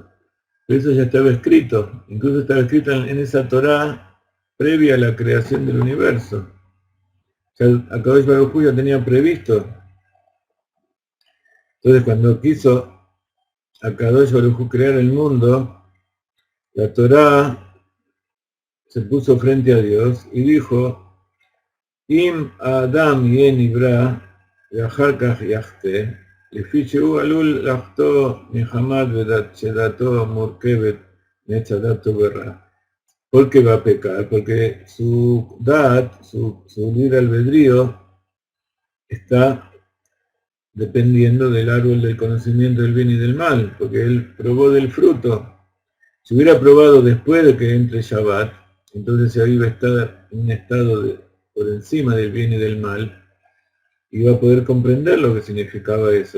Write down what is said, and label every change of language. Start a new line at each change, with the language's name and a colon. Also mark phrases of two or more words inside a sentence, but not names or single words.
Spanish: Pero eso ya estaba escrito, incluso estaba escrito en esa Torá previa a la creación del universo. O sea,
Hebrew: הקדוש ברוך הוא
Spanish: ya tenía previsto. Entonces cuando quiso
Hebrew: הקדוש ברוך הוא
Spanish: crear el mundo, la Torá se puso frente a Dios y dijo,
Hebrew: אם אדם ייברא, ואחר כך יחטא, לפי שהוא עלול לחטוא מחמת שדעתו מורכבת מעץ דעתו ורע.
Spanish: ¿Por qué va a pecar? Porque su dad, su libre albedrío, está dependiendo del árbol del conocimiento del bien y del mal, porque él probó del fruto. Si hubiera probado después de que entre Shabbat, entonces ahí iba a estar en un estado por encima del bien y del mal, iba a poder comprender lo que significaba eso.